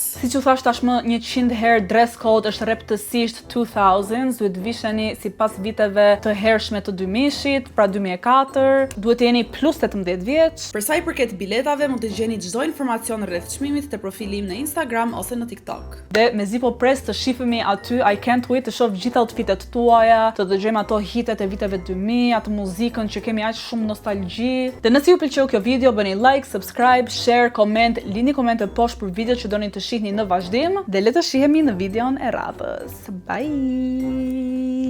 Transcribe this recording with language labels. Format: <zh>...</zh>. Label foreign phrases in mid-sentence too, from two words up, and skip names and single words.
<sq>Siç u thash tashmë 100 herë, dress code është rreptësisht 2000s, duhet visheni sipas viteve të hershme të 2000-shit, pra 2004, duhet të jeni plus 18 vjeç. Për sa i përket biletave, mund të gjeni çdo informacion rreth çmimit te profili im në Instagram ose në TikTok. Dhe mezi po pres të shihemi aty,</sq> <en>I can't wait</en> <sq>të shoh gjitha outfitet tuaja, të dëgjojmë ato hitet e viteve 2000, atë muzikën që kemi aq shumë nostalgji. Dhe nëse ju pëlqeu kjo video, bëni</sq> <en>like, subscribe, share, comment,</en> <sq>lini komente poshtë për video që doni të shihni në vazhdim dhe le të shihemi në videon e radhës. Bye.</sq>